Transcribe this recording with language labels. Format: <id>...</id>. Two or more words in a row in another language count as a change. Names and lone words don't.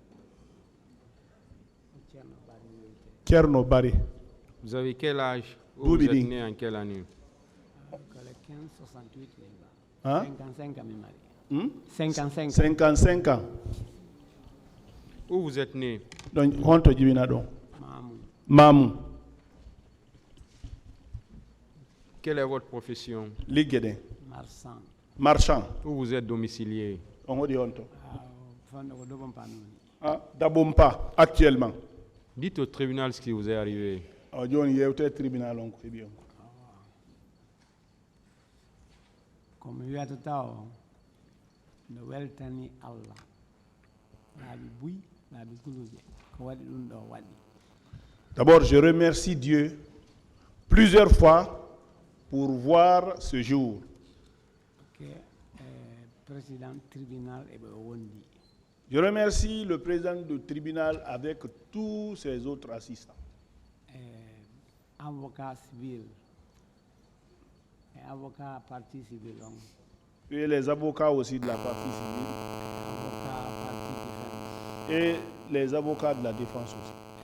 <fr>Kerno Bari. Vous avez quel âge? Vous êtes né en quelle année? 55 ans. Où vous êtes né? Donc,</fr> <ff>honto jibina don. Mamou.</ff> <fr>Quelle est votre profession?</fr> <ff>Ligede. Marchand.</ff> <fr>Où vous êtes domicilié? On dit honto. Dabompa, actuellement. Dites au tribunal ce qui vous est arrivé.</fr> <ff>Tribunal comme wiyata taw no weltani Allah laabi buy laabi guluje ko waɗi ɗum ɗo waɗi.</ff> <fr>D'abord, je remercie Dieu plusieurs fois pour voir ce jour. Président tribunal</fr> <ff>e ɓe wondi.</ff> <fr>Je remercie le président du tribunal avec tous ses autres assistants. Avocat civil et avocat partie civile. Et les avocats aussi de la partie civile. Et les avocats de la défense aussi.</fr>